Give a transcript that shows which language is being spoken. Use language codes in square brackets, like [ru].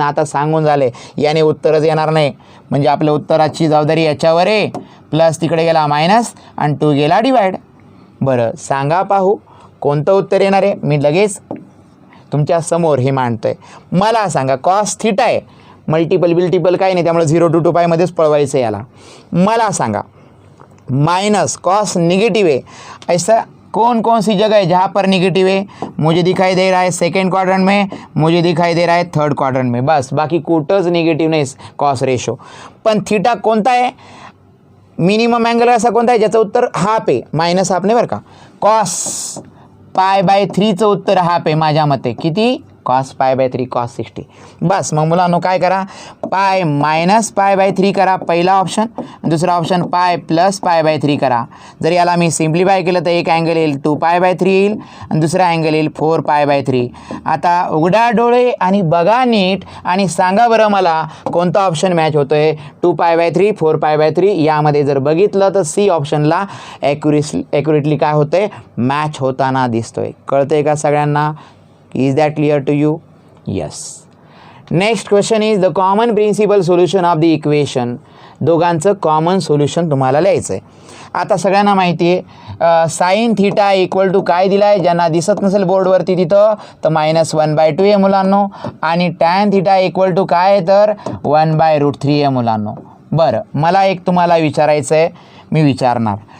[mr] आता सांगून झाले, याने उत्तरच येणार नाही. म्हणजे आपल्या उत्तराची जबाबदारी याच्यावर आहे. प्लस तिकडे गेला मायनस आणि 2 गेला डिवाइड. बरं सांगा पाहू कोणतं उत्तर येणार आहे? मी लगेच तुमच्या समोर हे मांडतो आहे. मला सांगा कॉस θ आहे, मल्टिपल काही नाही, त्यामुळे 0 to 2 पायमध्येच पळवायचं याला. मला सांगा [hi] माइनस कॉस निगेटिव है, ऐसा कौन सी जगह है जहाँ पर निगेटिव है? मुझे दिखाई दे रहा है सेकेंड क्वाड्रेंट में, मुझे दिखाई दे रहा है थर्ड क्वाड्रेंट में. [mr] बस बाकी कुठंच निगेटिव्ह नाही कॉस रेशो. पण थीटा कोणता आहे? मिनिमम अँगल असा कोणता आहे ज्याचं उत्तर हाफ आहे, मायनस हाफ नाही बरं का. कॉस π/3चं उत्तर हाफ आहे माझ्या मते. किती? Cos π/3 cos 60. बस मग मुलांनो काय करा, पाय मायनस π/3 करा पहिला ऑप्शन, दुसरा ऑप्शन पाय प्लस π/3 करा. जर याला मी सिम्प्लिफाय केलं तर एक अँगल येईल 2π/3 येईल आणि दुसरा अँगल येईल 4π/3. आता उघडा डोळे आणि बघा नीट आणि सांगा बरं मला कोणता ऑप्शन मॅच होतोय. 2π/3 4π/3 यामध्ये जर बघितलं तर सी ऑप्शनला ॲक्युरेटली काय होतंय, मॅच होताना दिसतोय. कळतंय का सगळ्यांना? [en] Is that clear to you? Yes. Next question is the common principal solution of the equation. [mr] दोघांचं कॉमन सोल्युशन तुम्हाला लिहायचं आहे. आता सगळ्यांना माहिती आहे साईन थिटा इक्वल टू काय दिला आहे, ज्यांना दिसत नसेल बोर्डवरती तिथं तर -1/2 आहे मुलांनो. आणि टॅन थिटा इक्वल टू काय आहे तर 1/√3 आहे मुलांनो. बरं मला एक तुम्हाला विचारायचं आहे, मी विचारणार.